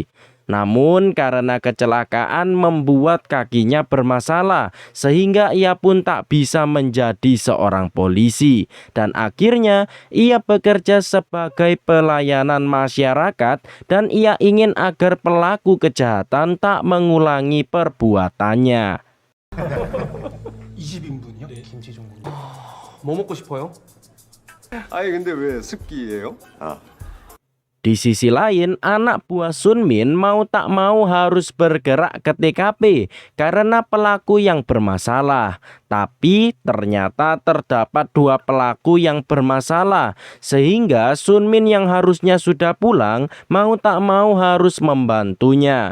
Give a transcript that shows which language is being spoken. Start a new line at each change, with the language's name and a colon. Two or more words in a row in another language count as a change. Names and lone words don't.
Indonesian: Namun karena kecelakaan membuat kakinya bermasalah sehingga ia pun tak bisa menjadi seorang polisi dan akhirnya ia bekerja sebagai pelayanan masyarakat dan ia ingin agar pelaku kejahatan tak mengulangi perbuatannya.
Korean: 20인분이요? 네, 김치전골. 뭐 먹고 싶어요? 아니 근데 왜 습기예요?
Indonesian: Di sisi lain, anak buah Sunmin mau tak mau harus bergerak ke TKP karena pelaku yang bermasalah. Tapi ternyata terdapat dua pelaku yang bermasalah, sehingga Sunmin yang harusnya sudah pulang mau tak mau harus membantunya.